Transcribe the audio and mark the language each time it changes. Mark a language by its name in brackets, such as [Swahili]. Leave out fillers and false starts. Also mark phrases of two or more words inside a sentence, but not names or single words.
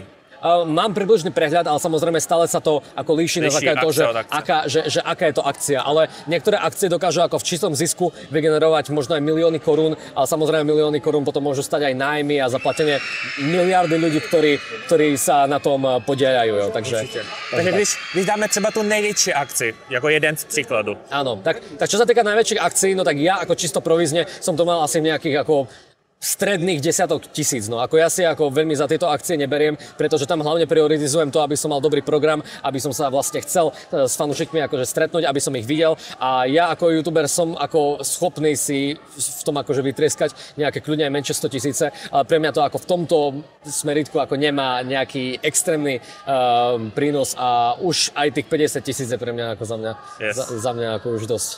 [Slovak] Mám približný prehľad, ale samozrejme stále sa to ako líši na základe toho, že aká je to akcia. Ale niektoré akcie dokážu ako v čistom zisku vygenerovať možno aj milióny korún, ale samozrejme milióny korún potom môžu stať aj nájmy a zaplatenie miliardy ľudí, ktorí sa na tom podielajú. [Czech] Takže když dáme třeba tu největší akci, jako jeden z příkladů. [Slovak] Áno, tak čo sa týka najväčších akcií, no tak ja ako čisto provízne som to mal asi nejakých ako stredných desiatok tisíc. No ako ja si ako veľmi za tieto akcie neberiem, pretože tam hlavne prioritizujem to, aby som mal dobrý program, aby som sa vlastne chcel s fanúšikmi akože stretnúť, aby som ich videl a ja ako youtuber som ako schopný si v tom akože vytrieskať nejaké kľudne aj menšie 100 000, ale pre mňa to ako v tomto smeritku ako nemá nejaký extrémny prínos a už aj tých 50 000 je pre mňa ako za mňa ako už dosť.